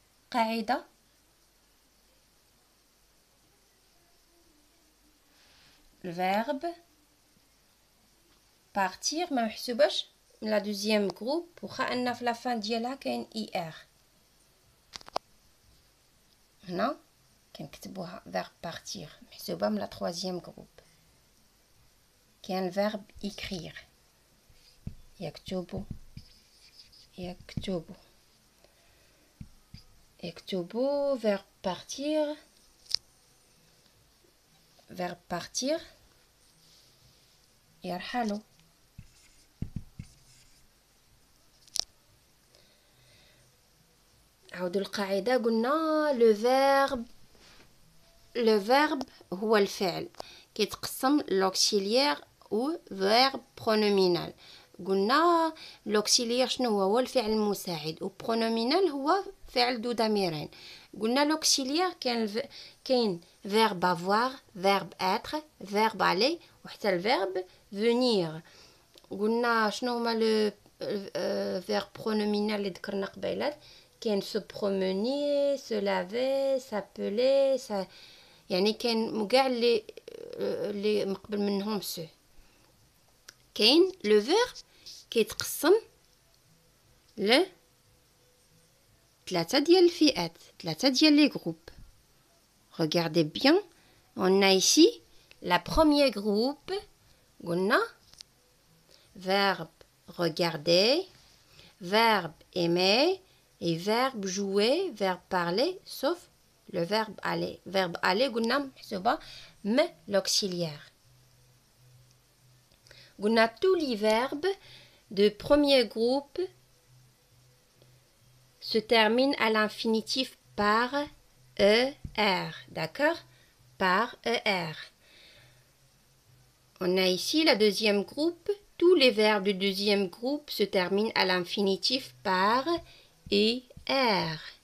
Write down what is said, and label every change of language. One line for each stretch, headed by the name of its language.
Arabic: قاعدة الverbe partir ما محسوباش من
French: la deuxième groupe
Arabic: وخا أن في
French: la fin
Arabic: ديالها كاين IR. هنا كنكتبوها verbe partir محسوبة من
French: la troisième groupe.
Arabic: كاين verbe écrire يكتب. اكتبوا verbe partir.
French: Verbe partir.
Arabic: يرحلوا. عودوا القاعدة. قلنا
French: le verbe
Arabic: هو الفعل كيتقسم
French: l'auxiliaire
Arabic: و
French: verbe pronominal.
Arabic: قلنا
French: l'auxiliaire
Arabic: شنو هو الفعل المساعد و pronominal هو فعل ذو ضميرين. قلنا
French: l'auxiliaire
Arabic: كاين
French: verbe avoir, verbe être, verbe aller
Arabic: وحتى
French: الverbe venir.
Arabic: قلنا شنو هما le verbe pronominal اللي ذكرنا قبيلات. كاين
French: se promener, se laver, s'appeler,
Arabic: يعني كاين كاع اللي مقبل منهم سو. كاين لو فيرب كيتقسم ل 3 ديال الفئات، 3 ديال لي جروب.
French: Regardez bien, on a ici la premier groupe.
Arabic: قلنا
French: verbe regarder, verbe aimer et verbe jouer, verbe parler, sauf le verbe aller. Verbe aller
Arabic: قلنا محسوبة م
French: l'auxiliaire.
Arabic: قلنا
French: tous les verbes de premier groupe se terminent à l'infinitif par ER. D'accord? Par ER. On a ici la deuxième groupe. Tous les verbes du deuxième groupe se terminent à l'infinitif par ER.